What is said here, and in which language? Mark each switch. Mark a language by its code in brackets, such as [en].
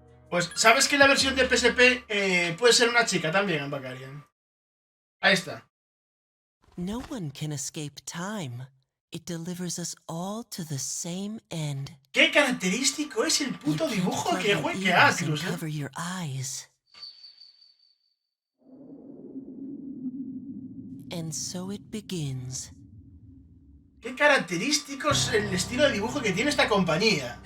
[es] Pues, ¿sabes que la versión de PSP puede ser una chica también en Bacarian? Ahí está. [en] No one can escape time. It delivers us all to the same end. [es] Qué característico es el puto dibujo que Atlus, [en] Cover your eyes. And so it begins. [es] Qué característico es el estilo de dibujo que tiene esta compañía.